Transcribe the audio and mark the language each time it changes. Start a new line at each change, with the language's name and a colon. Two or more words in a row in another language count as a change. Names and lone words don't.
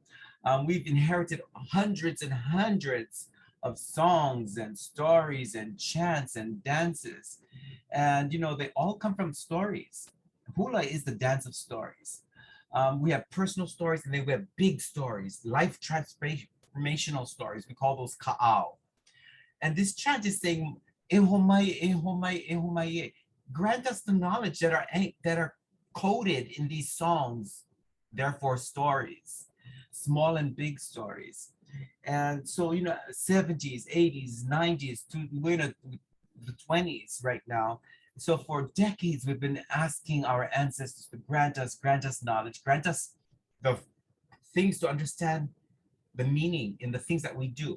English: We've inherited hundreds and hundreds of songs and stories and chants and dances. And, you know, they all come from stories. Hula is the dance of stories. We have personal stories and then we have big stories, life transformational stories. We call those Kaʻao. And this chant is saying,
Hawaiian: "E ho mai, e ho mai, e ho mai e."
English: Grant us the knowledge that are coded in these songs, therefore stories, small and big stories. And so, you know, 70s, 80s, 90s, we're in the 20s right now. So for decades, we've been asking our ancestors to grant us knowledge, grant us the things to understand the meaning in the things that we do.